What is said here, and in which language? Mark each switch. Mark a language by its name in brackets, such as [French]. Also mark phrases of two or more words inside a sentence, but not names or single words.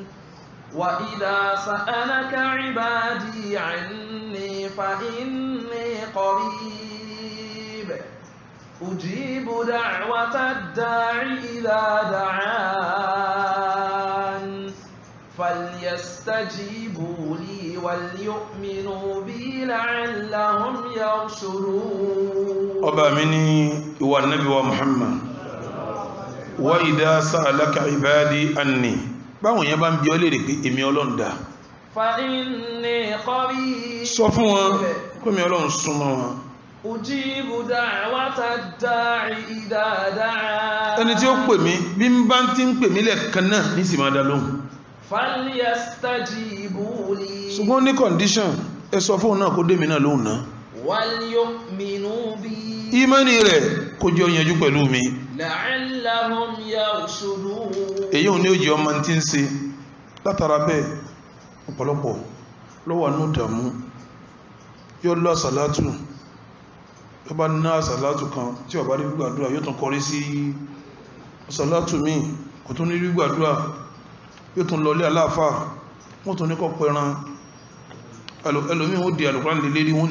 [Arabic] وإذا سألك عبادي عني فإني قريب أجيب دعوة الداع إذا دعان فليستجيبوا لي وليؤمنوا بي لعلهم يرشدون. أبا مني هو النبي ومحمد وإذا سألك عبادي أني [Yoruba] báwọn yẹn bá ń bi ọ́ léèrè pé èmi Ọlọ́run dà. [Arabic] فإني قريب. [Yoruba] sọ fún wọn pé èmi Ọlọ́run súnmọ́ wọn. [Arabic] أجيب دعوة الداع إذا دعان. [Yoruba] ẹni tí ó pè mí bí n bá ti ń pè mí lẹ́ẹ̀kan náà ní sì máa dá lóhùn. [Arabic] فليستجيبوا لي. [Yoruba] ṣùgbọ́n ní condition ẹ sọ fún òun náà kó dé mi náà lóhùn náà. [Arabic] وليؤمنوا بي. [Yoruba] ìmánì rẹ̀ kó jẹ́ ó yanjú pẹ̀lú mi. [Arabic] لعلهم يرشدون. [Yoruba] èyí ò ní òjì ọmọ tí ń ṣe látara bẹ́ẹ̀ ọ̀pọ̀lọpọ̀ lọ́wọ́ ní ìdààmú yóò lọ àsàlátù yóò bá ná àsàlátù kan tí ó bá rí gbàdúrà yóò tún kọrí sí àsàlátù míì kò tún ní rí gbàdúrà yóò tún lọlé aláàfáà wọ́n tún ní kọ́ pẹran ẹlòmíì ó di àlùkùránì lè lérí wọ́n ní